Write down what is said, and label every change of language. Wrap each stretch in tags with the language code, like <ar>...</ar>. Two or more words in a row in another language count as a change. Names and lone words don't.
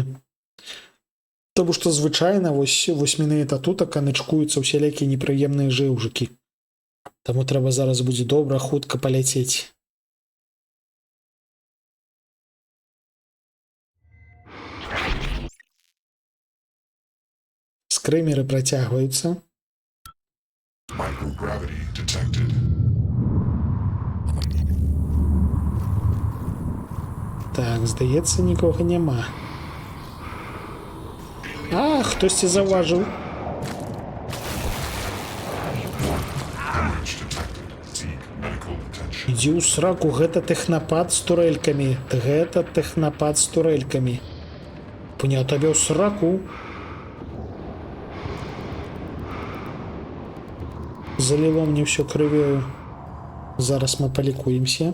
<be>Тому што звычайна вось менавіта тут канычкуюцца ўсялякія непрыемныя жыўжыкі. Таму трэба зараз будзе добра, хутка паляцець. Скрымеры працягваюцца.</be> <en>Microgravity detected.</en> <be>Так, здаецца, нікога няма. Хтосьці заўважыў.</be> <en>Damage detected. Seek medical attention.</en> <be>Ідзі ў сраку, гэта тэхнапад з турэлькамі. Гэта тэхнапад з турэлькамі. Пуня табе ў сраку. Заліло мне ўсё крывёю. Зараз мы палікуемся.</be>